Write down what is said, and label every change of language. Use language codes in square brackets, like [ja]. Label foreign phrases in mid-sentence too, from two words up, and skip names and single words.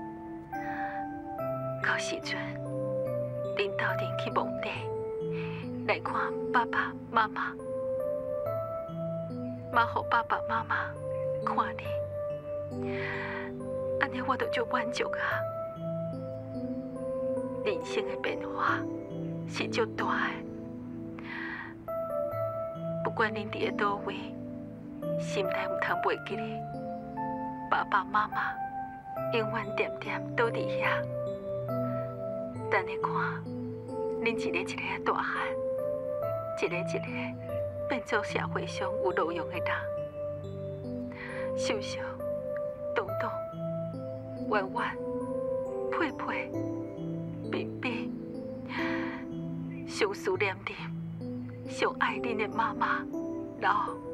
[nan] 到时阵，恁斗阵去墓地来看爸爸妈妈，莫互爸爸妈妈看你，安尼我就足满足啊。人生的变化是足大的，不管恁伫咧倒位，心内唔通袂记咧，爸爸妈妈永远惦惦倒伫遐。等你看，恁一个一个大汉，一个一个变做社会上有路用的人。秀秀、东东、婉婉、佩佩、冰冰，上思念恁，上爱恁的妈妈，老。